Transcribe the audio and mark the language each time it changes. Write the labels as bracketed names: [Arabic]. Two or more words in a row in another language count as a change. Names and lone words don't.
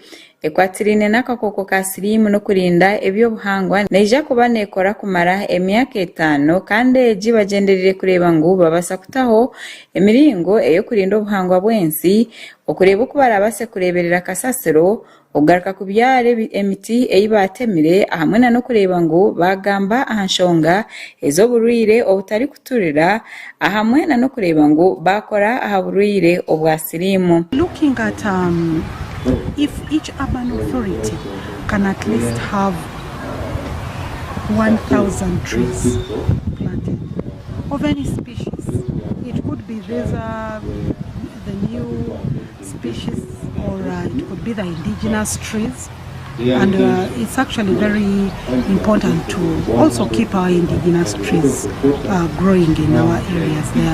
[Nyankole] ekwatirine n'akakoko ka sirimu no kurinda eby'obuhangwa neija kuba nekora kumara emyaka 5 kandi egi bagenderere kureba ngu babasa kutaho emiringo eyo kurinda obuhangwa bwensi okureba uko barabase kureberera kasasiro ogaruka kubyare emiti eyibatemire ahamwe no kureba ngo bagamba ahanshonga ezoburwire obutari kuturira ahamwe no kureba ngo bakora ahaburwire obwa sirimu. [English] Looking at if each urban authority can at least have 1,000 trees planted of any species, it could be the new species, or it could be the indigenous trees, and it's actually very important to also keep our indigenous trees growing in our areas.